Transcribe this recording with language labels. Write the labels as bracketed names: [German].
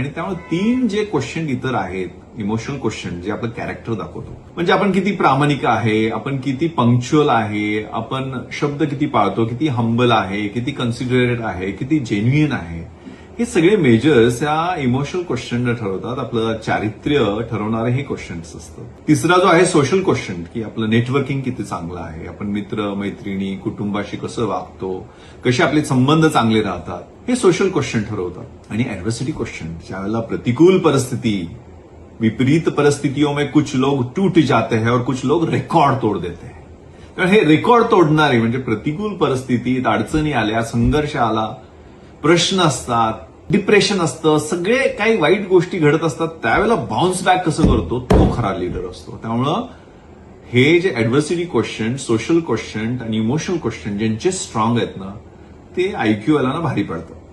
[Marathi] आणि त्यामुळे 3 जे क्वेश्चन इतर आहेत, इमोशनल क्वेश्चन जे आपलं कॅरेक्टर दाखवतो, म्हणजे आपण किती प्रामाणिक आहे, आपण किती पंक्च्युअल आहे, आपण शब्द किती पाळतो, किती हंबल आहे, किती कन्सिडरेट आहे, किती जेन्युइन आहे, हे सगळे मेजर्स या इमोशनल क्वेश्चन ठरवतात. आपलं चारित्र्य ठरवणारे हे क्वेश्चन्स असतं. तिसरा जो आहे सोशल क्वेश्चन, की आपलं नेटवर्किंग किती चांगलं आहे, आपण मित्र मैत्रिणी कुटुंबाशी कसं वागतो, कसे आपले संबंध चांगले राहतात, हे सोशल क्वेश्चन ठरवतात. आणि ऍडव्हर्सिटी क्वेश्चन, ज्यावेळेला प्रतिकूल परिस्थिती, [Hindi] विपरीत परिस्थितियों में कुछ लोग टूट जाते हैं और कुछ लोग रेकॉर्ड तोड़ देते हैं. [Marathi] कारण हे रेकॉर्ड तोडणारे म्हणजे प्रतिकूल परिस्थितीत अडचणी आल्या, संघर्ष आला, प्रश्न असतात, डिप्रेशन असतं, सगळे काही वाईट गोष्टी घडत असतात, त्यावेळेला बाउन्स बॅक कसं करतो, तो खरा लीडर असतो. त्यामुळं हे जे ऍडव्हर्सिटी क्वेश्चन, सोशल क्वेश्चन आणि इमोशनल क्वेश्चन ज्यांचे स्ट्रॉंग आहेत ना, ते आयक्यू वाल्यांना भारी पडतं.